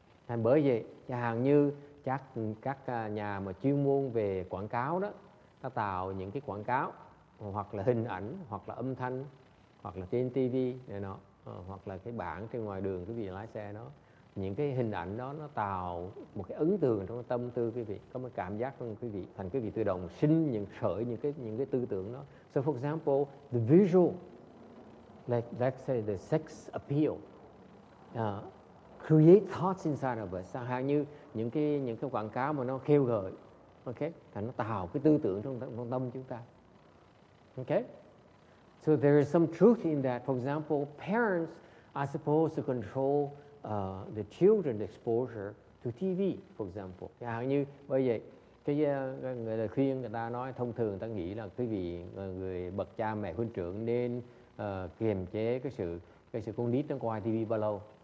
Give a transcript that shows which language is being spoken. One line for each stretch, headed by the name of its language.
Vietnamese: Thành bởi vậy, chẳng hạn như các nhà mà chuyên môn về quảng cáo đó, ta tạo những cái quảng cáo hoặc là hình ảnh, hoặc là âm thanh, hoặc là trên TV này nọ, hoặc là cái bảng trên ngoài đường quý vị lái xe đó, những cái hình ảnh đó nó tạo một cái ấn tượng trong tâm tư quý vị, có một cảm giác trong quý vị, thành quý vị tự động sinh những cái tư tưởng đó.
English: So for example, the visual, like let's say the sex appeal, create thoughts inside of us.
Vietnamese: Chẳng hạn như những cái quảng cáo mà nó kêu gợi, okay, thành nó tạo cái tư tưởng trong tâm chúng ta.
English: Okay, so there is some truth in that. For example, parents are supposed to control the children's exposure to TV, for example.
Vietnamese: Chẳng hạn như bởi vậy cái người lời khuyên người ta nói thông thường, người ta nghĩ là quý vị người bậc cha mẹ huynh trưởng nên kiềm chế cái sự con nít nó coi TV bao lâu.